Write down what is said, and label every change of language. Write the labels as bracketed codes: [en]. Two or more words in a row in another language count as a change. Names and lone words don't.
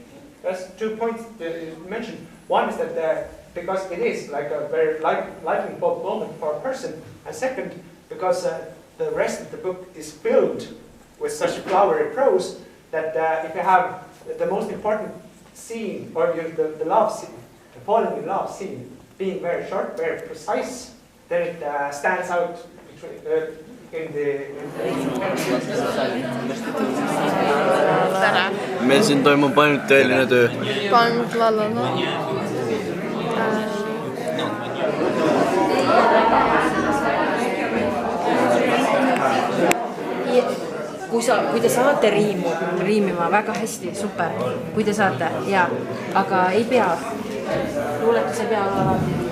[en] there's 2 points you mentioned. One is that because it is like a very lightning bolt moment for a person, and second, because the rest of the book is filled with such flowery prose that if you have the most important scene, or the love scene, the falling in love scene, being very short, very precise, then it stands out between [et] Meil siin toimub ainult tõeline töö. Kui te saate riimima väga hästi, super, kui te saate, jaa, aga ei pea, luuletus ei pea alati.